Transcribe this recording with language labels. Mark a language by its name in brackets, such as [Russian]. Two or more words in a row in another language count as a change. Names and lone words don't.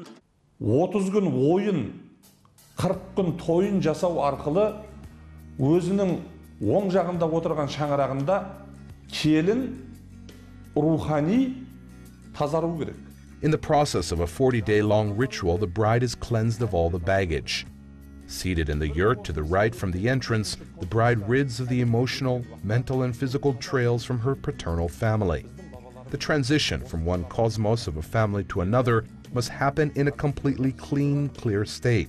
[Kazakh] 30 күн ойын, 40 күн тойын жасау арқылы өзінің оң жағында отырған шаңырағында келін рухани тазару керек. [English] In the process of a 40-day-long ritual, the bride is cleansed of all the baggage. Seated in the yurt to the right from the entrance, the bride rids of the emotional, mental, and physical trails from her paternal family. The transition from one cosmos of a family to another must happen in a completely clean, clear state.